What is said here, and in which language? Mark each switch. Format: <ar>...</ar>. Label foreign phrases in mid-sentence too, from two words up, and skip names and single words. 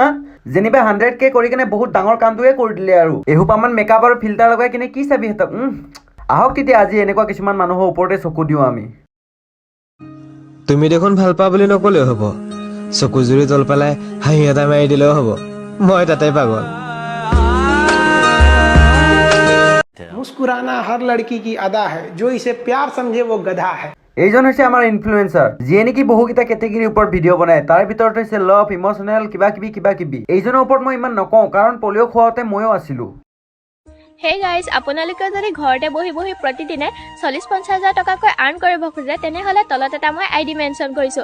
<as>যেনিবা 100K কৰি কিনে বহুত ডাঙৰ কামটোৱে কৰি দিলে আৰু এসোপামান মেকআপ আৰু ফিল্টাৰ লগাই কিনে কি চাবি সিহঁতক। আহক তেতিয়া আজি এনেকুৱা কিছুমান মানুহৰ ওপৰতে চকু দিওঁ আমি। তুমি দেখোন ভাল পা বুলি নকলেও হ'ব, চকু জুৰি তল পেলাই হাঁহি এটা মাৰি দিলেও হ'ব, মই তাতে পাগল।</as> <hi>मुस्कुराना हर लड़की की अदा है, जो इसे प्यार समझे वो गधा है।</hi> <as>এইজন হৈছে আমাৰ ইনফ্লুৱেঞ্চাৰ, যিয়ে নেকি বহুকেইটা কেটেগৰীৰ ওপৰত ভিডিঅ' বনায়। তাৰ ভিতৰত হৈছে</as> <en>love, emotional,</en> <as>কিবা কিবি। এইজনৰ ওপৰত মই ইমান নকওঁ, কাৰণ পলিঅ' খোৱাওঁতে ময়ো আছিলোঁ।</as> <en>hey guys,</en> <as>আপোনালোকে যদি ঘৰতে বহি বহি প্ৰতিদিনে 40-50 হাজাৰ টকাকৈ আৰ্ণ কৰিব খোজে, তেনেহ'লে তলত এটা মই</as> <en>ID mention</en> <as>কৰিছোঁ।</as>